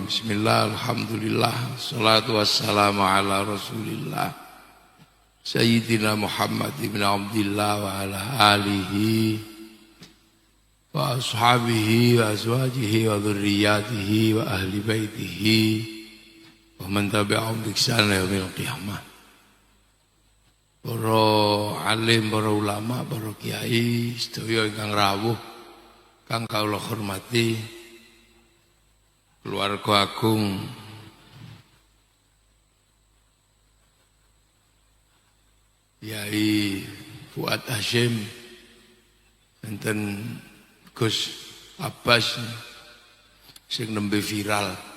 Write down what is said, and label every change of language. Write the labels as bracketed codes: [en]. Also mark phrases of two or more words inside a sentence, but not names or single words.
[ar] بسم الله، الحمد لله، الصلاة والسلام على رسول الله سيدنا محمد ابن عبد الله وعلى آله وأصحابه وأزواجه وذرياته وأهل بيته ومن تبعهم بإحسان إلى يوم القيامة. [jv] Para alim, para ulama, para kiai, sedaya ingkang rawuh, kang kawula hormati, keluarga agung Yai Fuad Hasyim, enten Gus Abbas sing nembe viral.